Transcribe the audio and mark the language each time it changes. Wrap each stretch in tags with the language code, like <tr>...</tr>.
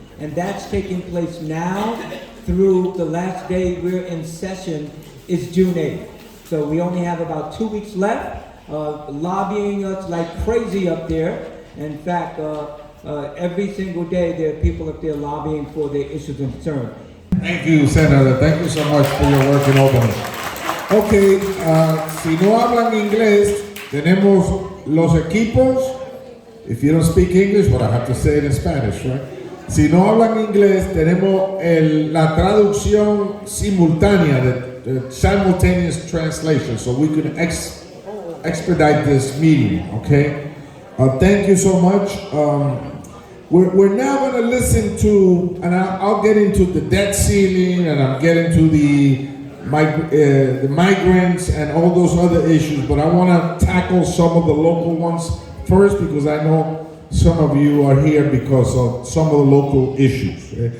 <en>And that's taking place now through the last day we're in session is June 8th. So we only have about 2 weeks left, lobbying us like crazy up there. In fact, every single day there are people up there lobbying for their issues and concerns. Thank you, Senator. Thank you so much for your work in Albany.</en> <es>Okay, si no hablan inglés, tenemos los equipos.</es> <en>If you don't speak English, but I have to say it in Spanish, right?</en> <es>Si no hablan inglés, tenemos la traducción simultánea,</es> <en>the simultaneous translation, so we can expedite this meeting, okay? Thank you so much. We're now going to listen to, and I'll get into the debt ceiling, and I'll get into the migrants and all those other issues, but I want to tackle some of the local ones first because I know some of you are here because of some of the local issues.</en>